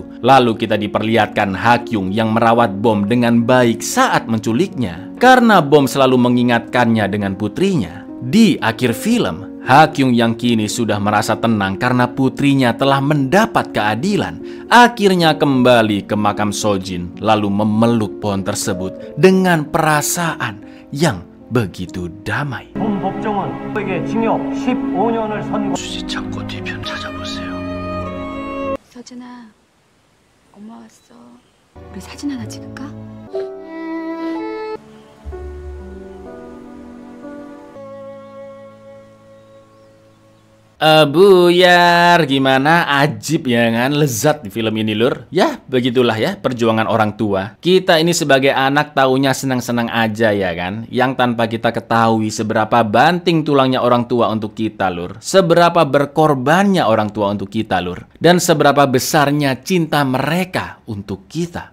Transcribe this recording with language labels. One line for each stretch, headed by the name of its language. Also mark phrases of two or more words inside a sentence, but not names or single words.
Indonesian: Lalu kita diperlihatkan Ha Kyung yang merawat bom dengan baik saat menculiknya, karena bom selalu mengingatkannya dengan putrinya. Di akhir film, Ha Kyung yang kini sudah merasa tenang karena putrinya telah mendapat keadilan, akhirnya kembali ke makam Sojin lalu memeluk pohon tersebut dengan perasaan yang begitu damai.
Korean: 본 법정은 그에게 징역 15년을 선고. 수지 찾고 뒤편 찾아보세요. 서진아, 엄마 왔어. 우리 사진 하나 찍을까?
Indonesian: Buyar, gimana? Ajib ya kan? Lezat di film ini lur. Ya begitulah ya perjuangan orang tua. Kita ini sebagai anak taunya senang-senang aja ya kan, yang tanpa kita ketahui seberapa banting tulangnya orang tua untuk kita lur, seberapa berkorbannya orang tua untuk kita lur, dan seberapa besarnya cinta mereka untuk kita.